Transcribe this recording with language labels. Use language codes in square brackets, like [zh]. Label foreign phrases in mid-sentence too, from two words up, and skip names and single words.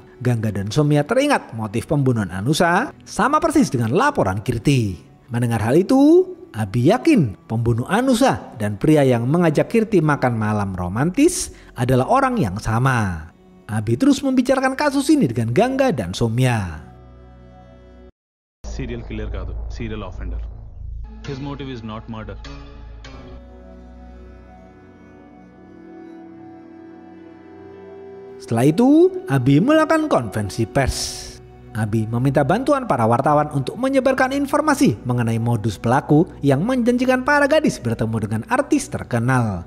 [id] Gangga dan Somya teringat motif pembunuhan Anusa sama persis dengan laporan Kirti. Mendengar hal itu, Abi yakin pembunuh Anusa dan pria yang mengajak Kirti makan malam romantis adalah orang yang sama. Abi terus membicarakan kasus ini dengan Gangga dan Somya. [en] serial killer కాదు, serial offender. His motive is not murder. [id] Setelah itu, Abi melakukan konferensi pers. Abi meminta bantuan para wartawan untuk menyebarkan informasi mengenai modus pelaku yang menjanjikan para gadis bertemu dengan artis terkenal.